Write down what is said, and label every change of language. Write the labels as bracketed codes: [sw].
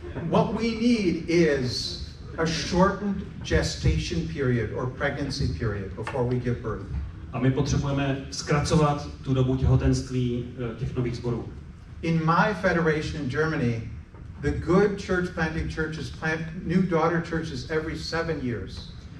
[en] What we need is a shortened gestation period or pregnancy period before we give birth. [cs] A my potřebujeme zkracovat tu dobu těhotenství těch nových sborů. [en] In my federation in Germany, the good church planting churches plant new daughter churches every 7 years.